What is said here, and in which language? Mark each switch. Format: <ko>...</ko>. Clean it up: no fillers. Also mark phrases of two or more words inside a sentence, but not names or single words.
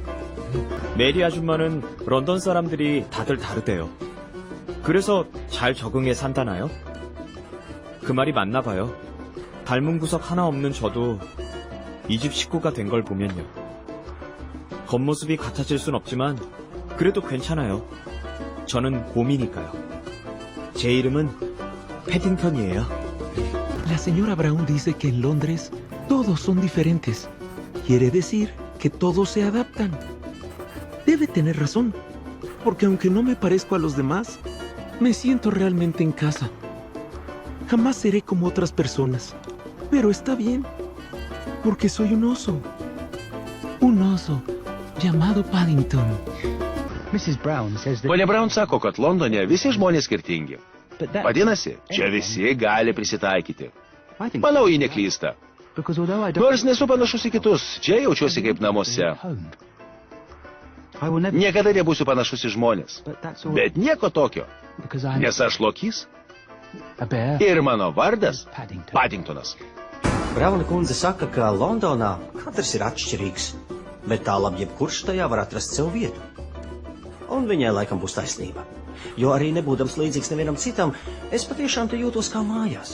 <ko>메리 아줌마는 런던 사람들이 다들 다르대요. 그래서 잘 적응해 산다나요? 그 말이 맞나 봐요. 닮은 구석 하나 없는 저도 이 집 식구가 된 걸 보면요. 겉모습이 같아질 순 없지만 그래도 괜찮아요. 저는 곰이니까요. 제 이름은 패딩턴이에요.</ko> <es>La señora Brown dice que en Londres todos son diferentes. Quiere decir que todos se adaptan. Debe tener razón, porque aunque no me parezco a los demás, me siento realmente en casa. Jamás seré como otras personas, pero está bien, porque soy un oso llamado Paddington.</es> <en>Mrs. Brown says that...</en> <lt>Ponia Brown sako, kad Londone visi žmonės skirtingi. Vadinasi, čia visi gali prisitaikyti. Manau, ji neklysta. Nors nesu panašus į kitus, čia jaučiuosi kaip namuose. Niekada nebūsiu panašus į žmonės. Bet nieko tokio, nes aš lokys. Ir mano vardas Paddingtonas.</lt> <lv>Brauna kundze saka, ka Londonā katrs ir atšķirīgs, bet tālāk jebkurš tajā var atrast sev vietu. Un viņai laikam būs taisnība. Jo arī nebūdams līdzīgs nevienam citam, es patiešām te jūtos kā mājās.</lv>